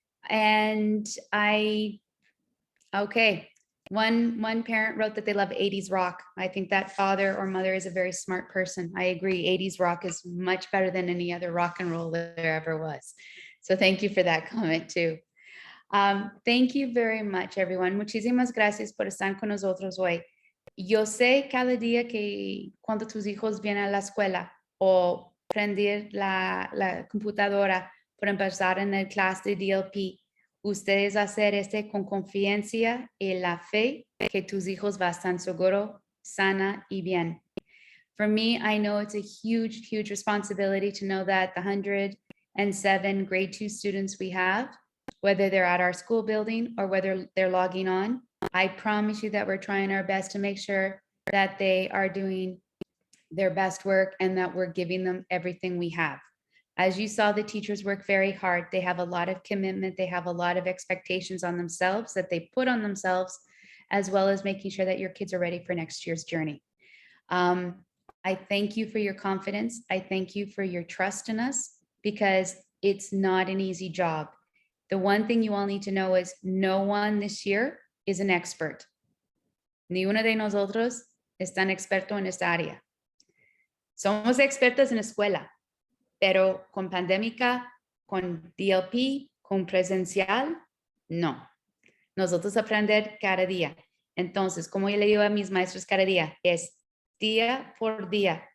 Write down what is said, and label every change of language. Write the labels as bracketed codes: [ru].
[en] And okay. One parent wrote that they love 80s rock. I think that father or mother is a very smart person. I agree. 80s rock is much better than any other rock and roll that there ever was. So thank you for that comment too. Thank you very much, everyone. [es] Muchísimas gracias por estar con nosotros hoy. Yo sé cada día que cuando tus hijos vienen a la escuela o prender la computadora por empezar en el clase de DLP, ustedes hacer con confianza y la fe que tus hijos van a estar seguro, sana y bien. [en] For me, I know it's a huge, huge responsibility to know that the 107 grade 2 students we have, whether they're at our school building or whether they're logging on, I promise you that we're trying our best to make sure that they are doing their best work and that we're giving them everything we have. As you saw, the teachers work very hard. They have a lot of commitment. They have a lot of expectations on themselves that they put on themselves, as well as making sure that your kids are ready for next year's journey. I thank you for your confidence. I thank you for your trust in us, because it's not an easy job. The one thing you all need to know is no one this year is an expert. [es] Ni uno de nosotros es tan experto en esta área. Somos expertos en la escuela, pero con pandémica, con DLP, con presencial, no. Nosotros aprender cada día. Entonces, como yo le digo a mis maestros cada día, es día por día.